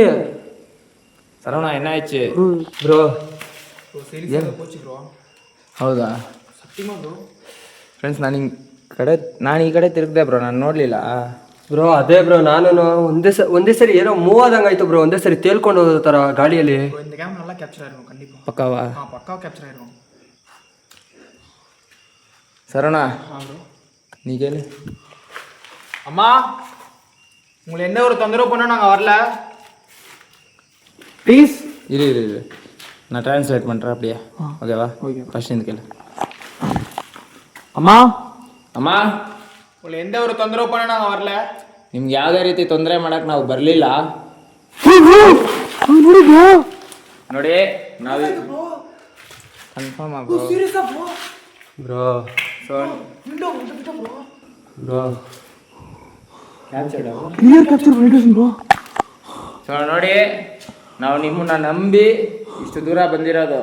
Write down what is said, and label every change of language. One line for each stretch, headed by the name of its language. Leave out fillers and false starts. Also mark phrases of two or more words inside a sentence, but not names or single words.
Kannada: ಸರವಣ ಏನಾಯ್ತು ಬ್ರೋ? ಕೋಚ್ ಬ್ರೋ. ಹೌದಾ ಸತ್ಯಮ ಬ್ರೋ. ಫ್ರೆಂಡ್ಸ್, ನಾನು ಈ ಕಡೆ ತಿರುಗಿದೆ ಬ್ರೋ, ನಾನು ನೋಡಲಿಲ್ಲ ಬ್ರೋ. ಅದೇ ಬ್ರೋ ನಾನು ಒಂದೇ ಸರಿ ಏನೋ ಮೂವ್ ಆದಂಗೆ ಆಯ್ತು ಬ್ರೋ, ಒಂದೇ ಸರಿ ತೇಲ್ಕೊಂಡು ಹೋದ ಥರ ಗಾಡಿಯಲ್ಲಿ.
Tamil: இந்த கேம் நல்லா கேப்சர் ஆயிரும் கண்டிப்பா.
Kannada: ಪಕ್ಕವಾ?
Tamil: பக்காவா கேப்சர் ஆயிரும். சரவணா ப்ரோ நீங்களே அம்மா உங்களை என்ன ஒரு தொந்தரவு பண்ண நாங்கள் வரல ப்ளீஸ். இரு நான் ட்ரான்ஸ்லேட் பண்ணுறேன் அப்படியே, ஓகேவா? ஓகே, ஃபர்ஸ்ட் இந்த கேளு.
Kannada: ಅಮ್ಮ ಅಮ್ಮ,
Tamil: உங்களை எந்த ஒரு தொந்தரவு பண்ண நாங்கள் வரல.
Kannada: ನಿಮ್ಗೆ ಯಾವುದೇ ರೀತಿ ತೊಂದರೆ ಮಾಡಕ್ಕೆ ನಾವು ಬರಲಿಲ್ಲ ನೋಡಿ. ನಾವು ಕನ್ಫರ್ಮ್ ಆಗೋ ಬ್ರೋ ಸೊ ಬ್ರೋ ಸೊ ನೋಡಿ, ನಾವು ನಿಮ್ಮನ್ನ ನಂಬಿ ಇಷ್ಟು ದೂರ ಬಂದಿರೋದು.